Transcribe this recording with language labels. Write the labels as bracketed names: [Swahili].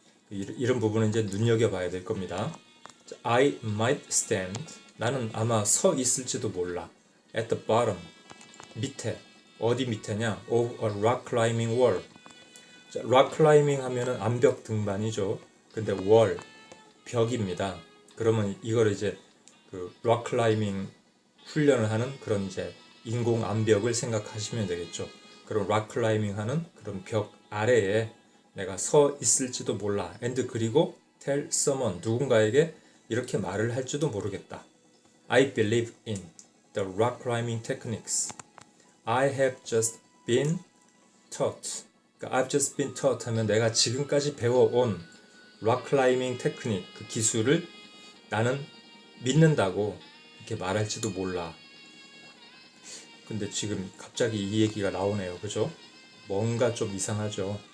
[Korean] 이런 부분은 이제 눈여겨봐야 될 겁니다. [English] I might stand [Korean] 나는 아마 서 있을지도 몰라 [English] at the bottom [Korean] 밑에 어디 밑에냐 [English] of a rock climbing wall rock climbing [Korean] 하면은 암벽 등반이죠. 근데 wall 벽입니다. 그러면 이걸 이제 그 rock climbing 훈련을 하는 그런 이제 인공 암벽을 생각하시면 되겠죠. 그런 rock climbing 하는 그런 벽 아래에 내가 서 있을지도 몰라. and 그리고 [English] tell someone [Korean] 누군가에게 이렇게 말을 할지도 모르겠다. [English] I believe in the rock climbing techniques. I have just been taught. [Korean] 그러니까 [English] I've just been taught [Korean] 하면 내가 지금까지 배워온 rock climbing technique 그 기술을 나는 믿는다고 이렇게 말할지도 몰라. 근데 지금 갑자기 이 얘기가 나오네요. 그죠? 뭔가 좀 이상하죠.